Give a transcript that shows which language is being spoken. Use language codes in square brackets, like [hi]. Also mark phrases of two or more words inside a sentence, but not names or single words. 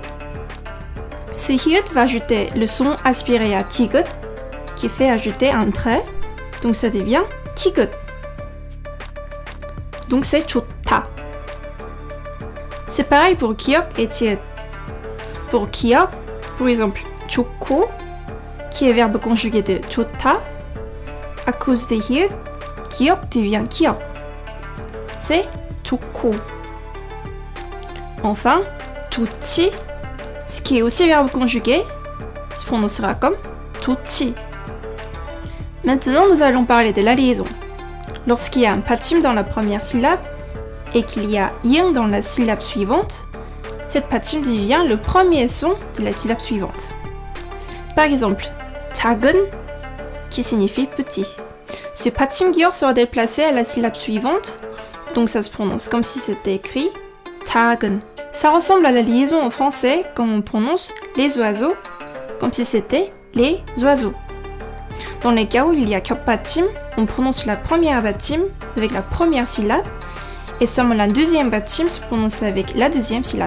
[fr] Ce [ko] 히읗 [fr] va ajouter le son aspiré à [ko] 디귿, [fr] qui fait ajouter un trait, donc ça devient [ko] 디귿. [fr] Donc c'est [ko] 좋다. [fr] C'est pareil pour [ko] 기억 [fr] et [ko] 지읒. [fr] Pour [ko] 기억, [fr] par exemple, [ko] 좋고, [fr] qui est verbe conjugué de [ko] 좋다, [fr] à cause de [ko] 히읗, 기억 devient 기억. [fr] C'est [ko] 좋고. [fr] Enfin, [ko] 좋지, [fr] ce qui est aussi verbe conjugué, se prononcera comme [ko] 좋지. [fr] Maintenant, nous allons parler de la liaison. Lorsqu'il y a un [ko] 받침 [fr] dans la première syllabe et qu'il y a i응 dans la syllabe suivante, cette [ko] 받침 [fr] devient le premier son de la syllabe suivante. Par exemple, [ko] 작은, [fr] qui signifie petit. Ce [ko] 받침 기억 [fr] sera déplacé à la syllabe suivante, donc ça se prononce comme si c'était écrit [ko] 작은. [fr] Ça ressemble à la liaison en français quand on prononce les oiseaux, comme si c'était les oiseaux. Dans les cas où il y a [ko] 겹받침, [fr] on prononce la première [ko] 받침 [fr] avec la première syllabe et seulement la deuxième [ko] 받침 [fr] se prononce avec la deuxième syllabe.